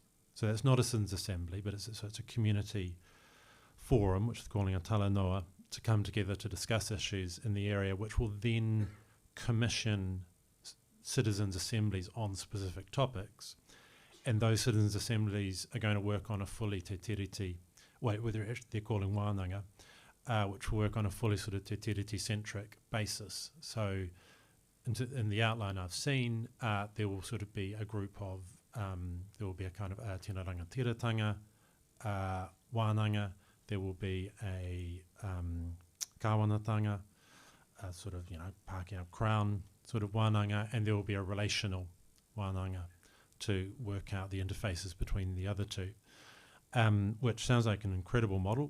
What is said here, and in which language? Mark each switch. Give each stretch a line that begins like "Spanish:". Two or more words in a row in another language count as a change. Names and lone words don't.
English: So that's not a citizens' assembly, but it's a community forum, which is calling a talanoa, to come together to discuss issues in the area, which will then commission citizens' assemblies on specific topics. And those citizens' assemblies are going to work on a fully
Māori: te tiriti,
English: whether they're calling wānanga, which will work on a fully sort of
Māori: te tiriti-
English: centric basis. So in the outline I've seen, there will sort of be a group of, there will be a kind of
Māori: tēnā rangatiratanga, wānanga,
English: there will be a kāwanatanga, sort of, Pākehā Crown sort of wānanga, and there will be a relational wānanga to work out the interfaces between the other two, which sounds like an incredible model.